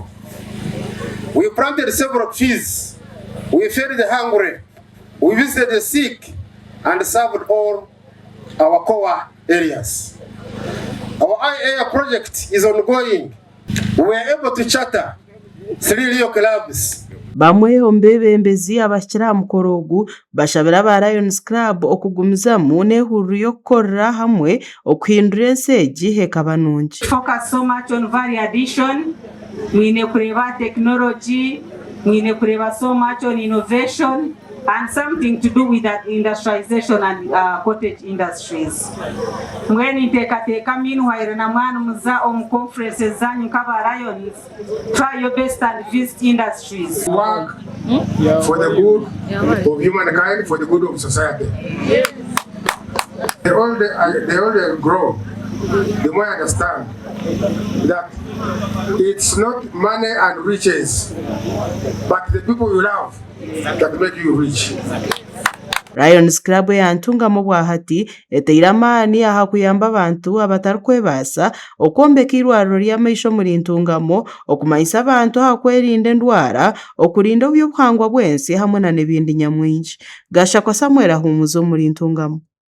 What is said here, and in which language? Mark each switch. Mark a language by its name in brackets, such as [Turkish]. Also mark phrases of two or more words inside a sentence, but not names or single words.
[English] We planted several trees, we fed the hungry, we visited the sick, and served all our core areas. Our eye project is ongoing. We were able to charter 3 Rio clubs. [Nyankole] Bamwe ombebembezi abashyira mukoro ogu bashabira ba Lions Club okugumizamu n'ehuriro y'okukorera hamwe okuhindura enseegi hekaba nungi. [English] Focus so much on value addition, [Nyankole] mwine kureba [English] technology, [Nyankole] mwine kureba [English] so much on innovation and something to do with that industrialization and cottage industries. [Nyankole] Mweni ntekateka meanwhile na mwana muza conferences zanyu nk'aba Lions, [English] try your best and visit industries. Work for the good of humankind, for the good of society. The older I grow, the more I understand that it's not money and riches, but the people you love that make you rich. [Nyankole] Lions Club ya Ntungamo bwahati eteire amaani aha kuyamba abantu abatarikwebaasa okwombeka irwariro ry'amaisho muri Ntungamo okumanyisa abantu aha kwerinda endwara okurinda obyobuhangwa bwensi hamwe n'ebindi nyamwingi. Gasha kwa Samuel ahumuzo muri Ntungamo.